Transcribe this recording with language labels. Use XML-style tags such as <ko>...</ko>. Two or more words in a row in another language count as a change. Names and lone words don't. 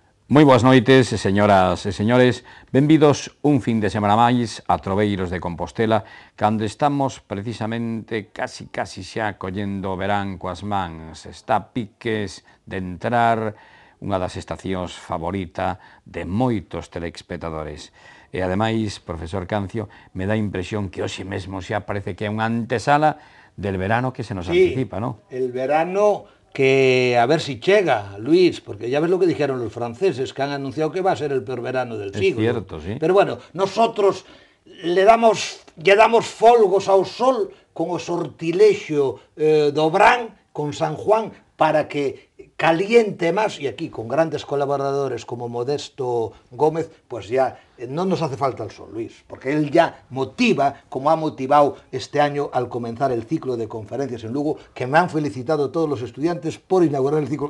<gl>Moi boas noites, señoras e señores. Benvidos un fin de semana máis a Troveiros de Compostela, cando estamos precisamente casi xa collendo o verán coas mans. Está a piques de entrar unha das estacións favorita de moitos telespectadores. E ademais, profesor Cancio, me dá a impresión que hoxe mesmo xa parece que é unha antesala</gl> <es>del verano que se nos anticipa, ¿no? El verano que a ver si chega, Luis, porque ya ves lo que dijeron los franceses, que han anunciado que va a ser el peor verano del siglo. Es cierto, sí. Pero bueno, nosotros</es> <gl>lle damos folgos ao sol con o sortilexio do Brán,</gl> <es>con San Juan, para que caliente más, y aquí con grandes colaboradores como Modesto Gómez, pues ya no nos hace falta el sol, Luis, porque él ya motiva, como ha motivado este año al comenzar el ciclo de conferencias en Lugo, que me han felicitado todos los estudiantes por inaugurar el ciclo.</es>